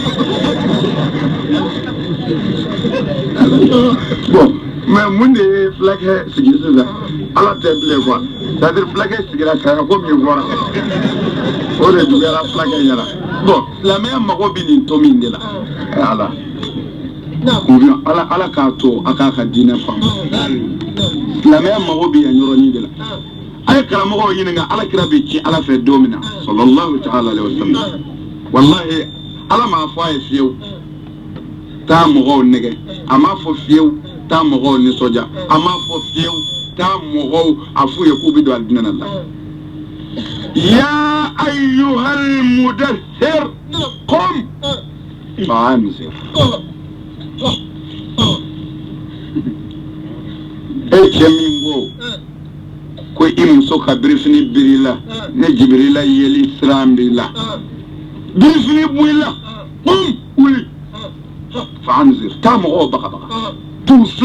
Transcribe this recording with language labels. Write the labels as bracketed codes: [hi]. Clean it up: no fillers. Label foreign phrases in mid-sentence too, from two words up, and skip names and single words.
[bm] bon mais mun de ye fulakɛ sigi sisan ala tɛ bilen quoi [fr] c'est à dire [bm] fulakɛ sigira kaya ko min fɔra o de juguyara fulakɛ ɲɛna bon silamɛya mago bɛ nin to min de la ala ala k'a to a k'a ka diinɛ faamu silamɛya mago bɛ yan yɔrɔnin de la a ye karamɔgɔw ɲininka alakira bɛ ci ala fɛ don min na [ar] صلى الله تعالى عليه وسلم [bm] wallahi ala m'a fɔ a ye fiyewu taa mɔgɔw nɛgɛ a m'a fɔ fiyewu taa mɔgɔw nisɔndiya a m'a fɔ fiyewu taa mɔgɔw a f'u ye k'u bɛ don alijinɛ la [ar] يا أيها المدثر قم فأنذر [bm] cɛ min ko I muso ka birifini birila ne Jibirila yeli siran b'i la birifini b'ila qum wuli fa'anzir taa mɔgɔw bagabaga t'u